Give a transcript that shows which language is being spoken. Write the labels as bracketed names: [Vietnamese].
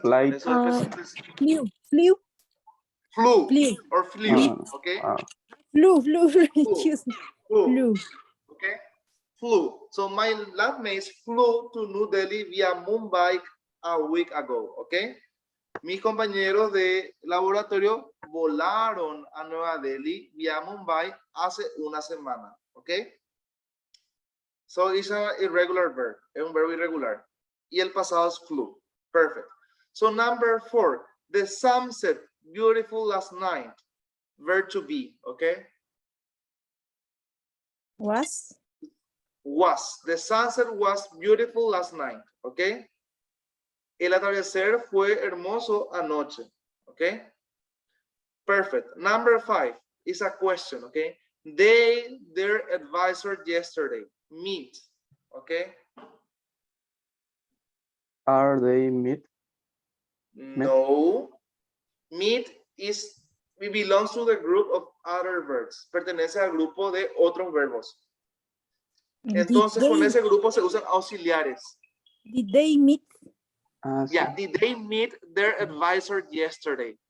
[English] Flight. Flew. Flew or flew. Okay. Flew. Flew. Excuse me. Flew. Flew. Okay. Flew. So my flatmates flew to New Delhi via Mumbai a week ago. Okay. [Spanish] Mis compañeros de laboratorio volaron a Nueva Delhi vía Mumbai hace una semana. Okay. [English] So it's an irregular verb. [Spanish] Es un verbo irregular. y el pasado es flew. [English] Perfect. So number 4, the sunset, beautiful last night. Verb to be, okay? Was. Was. The sunset was beautiful last night, okay? [Spanish] El atardecer fue hermoso anoche, okay? [English] Perfect. Number 5 is a question, okay? They, their advisor yesterday, meet, okay? Are they meet? No. Meet is, it belongs to the group of other verbs. [Spanish] Pertenece al grupo de otros verbos. Entonces, con ese grupo se usan auxiliares. [English] Did they meet? [Spanish] Ah, sí. [English] Yeah, did they meet their advisor yesterday?